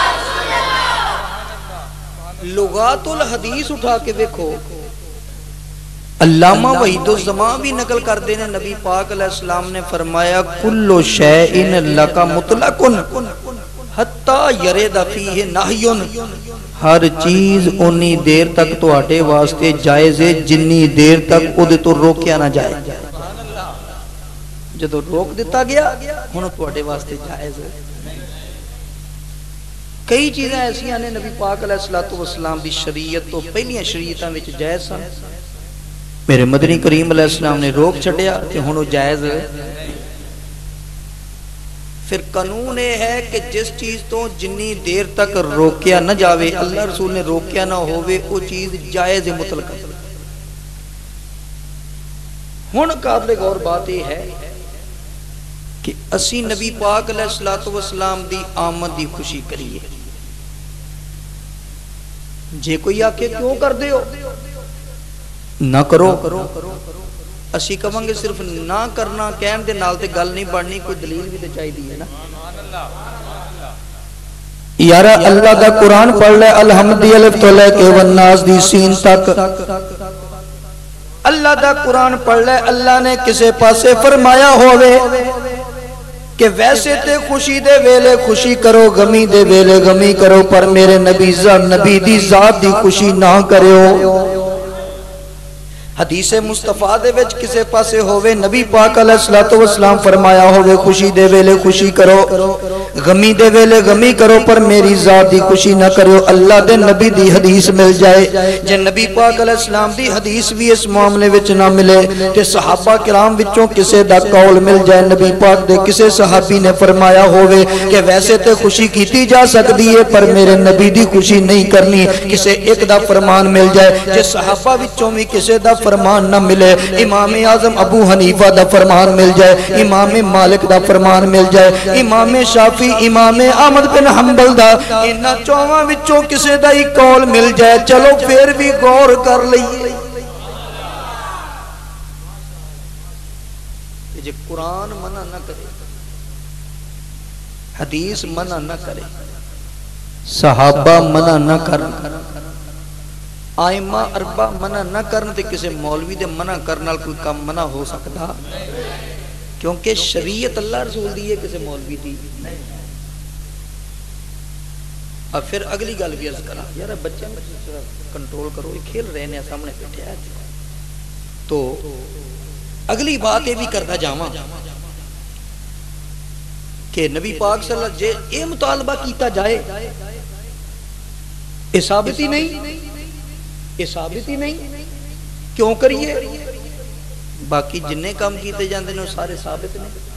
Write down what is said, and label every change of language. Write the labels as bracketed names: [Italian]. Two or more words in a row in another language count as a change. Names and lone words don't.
[Punjabi] لغات الحدیث اٹھا کے دیکھو، علامہ وحید الزمان بھی نقل کر دینے، نبی پاک علیہ السلام نے فرمایا [Arabic] کل شیء لک مطلق حتی یرد فیہ نہی، [Punjabi] ہر چیز انی دیر تک تواڈے واسطے جائز ہے جنی دیر تک اودے تو روکیا نہ جائے۔ جدو روک دیتا گیا ہن تواڈے واسطے جائز ہے۔ کئی چیزیں ایسیاں نے نبی پاک علیہ الصلوۃ والسلام دی شریعت تو پہلیاں شریعتاں وچ جائز سن، میرے مدنی کریم علیہ السلام نے روک چھڑیا کہ ہونو جائز ہے. پھر قانون یہ ہے کہ جس چیز تو جنی دیر تک روکیا نہ جاوے اللہ رسول نے روکیا نہ ہوئے وہ چیز جائز مطلق. ہون قابل غور بات یہ ہے کہ اسی نبی پاک علیہ السلام دی آمد دی خوشی کریے. جے کوئی آکے کیوں کر دے ہو نہ کرو. اسی کہاں گے صرف نہ کرنا کہن دے نال تے گل نہیں بڑھنی, کوئی دلیل بھی تے چاہی دی ہے نا. یارا اللہ دا قرآن پڑھ لے الحمد الف تو لے کے والناس دی سین تک. اللہ دا قرآن پڑھ لے اللہ نے کسے پاسے فرمایا ہوئے کہ ویسے تے خوشی دے ویلے خوشی کرو غمی دے ویلے غمی کرو پر میرے نبی دی ذات دی خوشی نہ کرو. حدیث مصطفیٰ دے وچ کسے پاسے ہوئے نبی پاک علیہ السلام فرمایا ہوئے خوشی دے ویلے خوشی کرو غمی دے ویلے غمی کرو پر میری ذات دی خوشی نہ کرو. اللہ دے نبی دی حدیث مل جائے جے نبی پاک علیہ السلام دی حدیث بھی اس معاملے وچ نہ ملے تے صحابہ کرام وچوں کسے دا قول مل جائے نبی پاک دے کسے صحابی نے فرمایا ہوئے کہ ویسے تے خوشی کیتی جا سکتی ہے پر میرے نبی دی خوشی نہیں کرنی, کسے ایک دا فرمان مل جائے جے صحابہ وچوں بھی کسے دا فرمان نہ ملے, امام اعظم ابو حنیفہ دا فرمان مل جائے, امام مالک دا فرمان مل جائے, امام شافی امام احمد بن حنبل دا انہاں چوہاں وچوں کسے دا ہی قول مل جائے چلو پھر بھی غور کر لئیے. جے قرآن منع نہ کرے حدیث منع نہ کرے صحابہ منع نہ کرن آئمہ اربع منع نہ کرن تے کسے مولوی دے منع کرنا کوئی کام منع ہو سکتا کیونکہ شریعت اللہ رسول دی ہے کسے مولوی دی. اب پھر اگلی گل بھی عرض کرا [Urdu] یار بچے کنٹرول کرو یہ کھیل رہے ہیں سامنے بیٹھے ہیں تو اگلی بات یہ بھی کرتا [Punjabi] جاواں کہ نبی پاک صلی اللہ علیہ وسلم یہ مطالبہ کیتا جائے یہ ثابت ہی نہیں, یہ ثابت ہی نہیں کیوں کریے باقی جننے کام کیتے جاندے نے سارے ثابت نہیں.